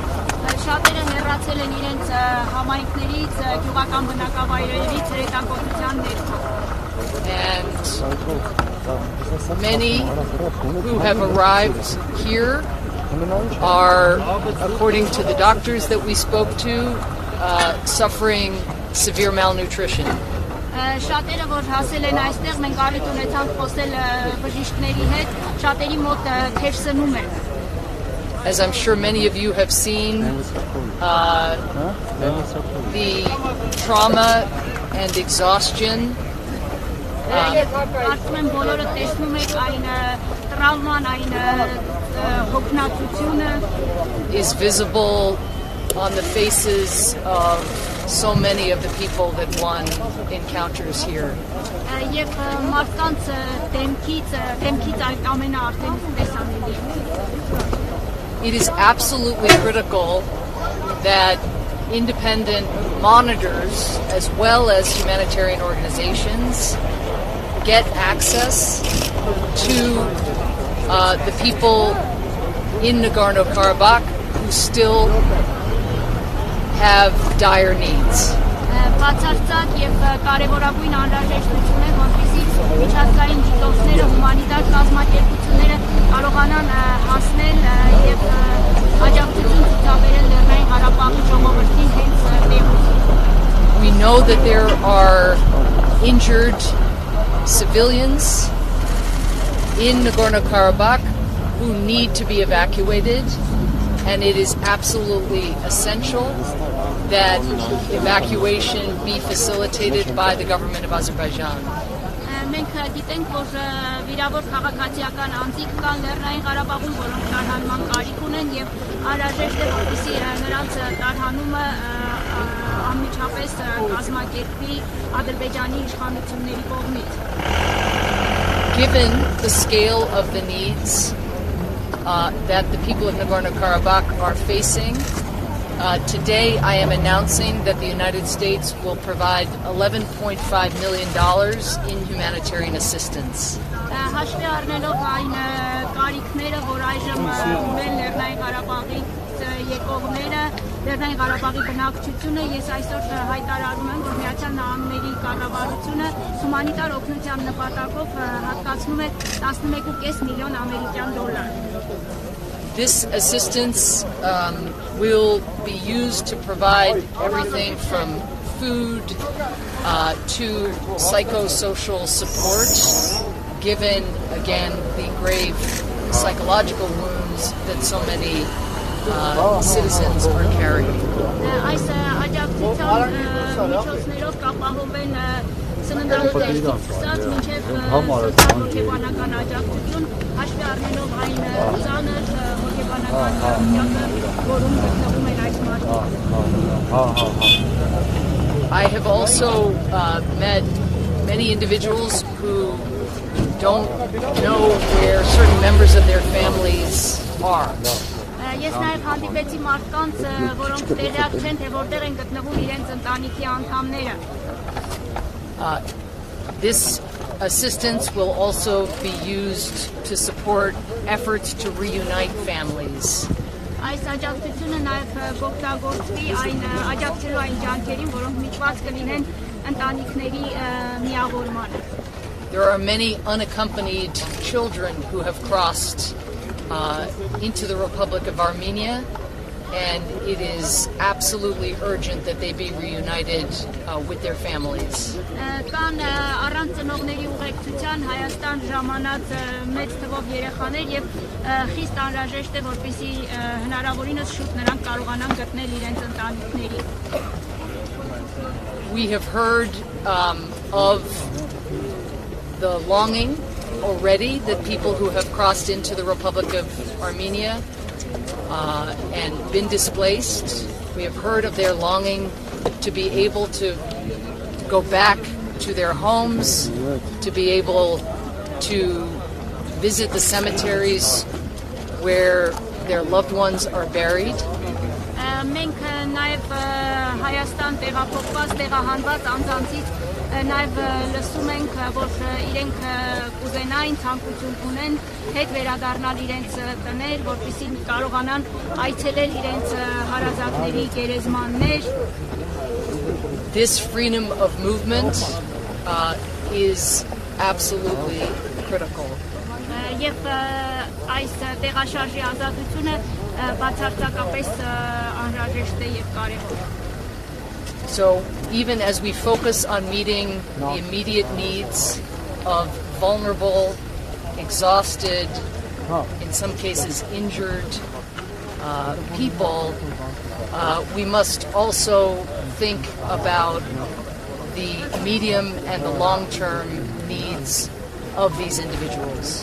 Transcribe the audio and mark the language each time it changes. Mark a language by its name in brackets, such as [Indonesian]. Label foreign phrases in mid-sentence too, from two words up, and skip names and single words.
[English] And many who have arrived here are, according to the doctors that we spoke to, suffering severe malnutrition. [Armenian] Շատերը որ հասել են այստեղ մենք առիթ ունեցանք խոսել բժիշկների հետ, շատերի մոտ թեր սնում են. [English] As I'm sure many of you have seen, the trauma and exhaustion [Armenian] Արդյոք են բոլորը տեսնում եք այն տրավման, այն հոգնածությունը [English] is visible on the faces of so many of the people that one encounters here. [Armenian] Եվ մարդկանց դեմքից այդ ամենը արդեն տեսանելի է. [English] It is absolutely critical that independent monitors, as well as humanitarian organizations, get access to the people in Nagorno-Karabakh who still have dire needs. [Armenian] Բացարձակ եւ կարեւորագույն անհրաժեշտություն է, որպեսզի միջազգային դիտորդները, հումանիտար կազմակերպությունները կարողանան հասնել եւ աջակցություն ցուցաբերել Լեռնային Ղարաբաղի ժողովրդին հենց տեղում. [English] We know that there are injured civilians in Nagorno-Karabakh who need to be evacuated, and it is absolutely essential that evacuation be facilitated by the government of Azerbaijan. [Armenian] Մենք գիտենք, որ վիրավոր քաղաքացիական անձիկ կան Լեռնային Ղարաբաղում, որոնք տարհանման կարիք ունեն եւ անհրաժեշտ է, որպեսզի նրանց տարհանումը անմիջապես կազմակերպվի Ադրբեջանի իշխանությունների կողմից. [English] Given the scale of the needs that the people of Nagorno-Karabakh are facing, today I am announcing that the United States will provide $11.5 million in humanitarian assistance. [Armenian] Հաշվի առնելով այն կարիքները, որ այժմ ունեն Լեռնային Ղարաբաղի եկողները, Լեռնային Ղարաբաղի բնակչությունը, ես այսօր հայտարարում եմ, որ Միացյալ Նահանգների կառավարությունը հումանիտար օգնության նպատակով հատկացնում է 11.5 միլիոն ամերիկյան դոլար. [English] This assistance will be used to provide everything from food to psychosocial support, given, again, the grave psychological wounds that so many citizens are carrying. [Armenian] Այս աջակցության միջոցներով կապահովեն սննդամթերքից սկսած մինչև հոգեբանական աջակցություն, հաշվի առնելով այն ծանր հոգեբանական վիճակը, որում գտնվում են այս մարդիկ. [English] I have also met many individuals who don't know where certain members of their families are. [Armenian] Ես նաև հանդիպեցի մարդկանց, որոնք տեղյակ չեն, թե որտեղ են գտնվում իրենց ընտանիքի անդամները. [English] This assistance will also be used to support efforts to reunite families. [Armenian] Այս աջակցությունը նաև կօգտագործվի այն աջակցելու այն ջանքերին, որոնք միտված կլինեն ընտանիքների միավորմանը. [English] There are many unaccompanied children who have crossed into the Republic of Armenia, and it is absolutely urgent that they be reunited with their families. [Armenian] Կան առանց ծնողների ուղեկցության Հայաստան ժամանած մեծ թվով երեխաներ եւ խիստ անհրաժեշտ է որպեսզի հնարավորինս շուտ նրանք կարողանան գտնել իրենց ընտանիքների. [English] We have heard of the longing already that people who have crossed into the Republic of Armenia and been displaced. We have heard of their longing to be able to go back to their homes, to be able to visit the cemeteries where their loved ones are buried. [Armenian] Մենք նաև Հայաստան տեղափոխված տեղահանված անձանցից նաև լսում ենք, որ իրենք կուզենային ցանկություն ունեն հետ վերադառնալ իրենց տներ, որպեսզի կարողանան այցելել իրենց հարազատների գերեզմաններ. [English] This freedom of movement is absolutely critical. [Armenian] Եվ այս տեղաշարժի ազատությունը բացարձակապես անհրաժեշտ է եւ կարեւոր. [English] So even as we focus on meeting the immediate needs of vulnerable, exhausted, in some cases injured people, we must also think about the medium and the long-term needs of these individuals.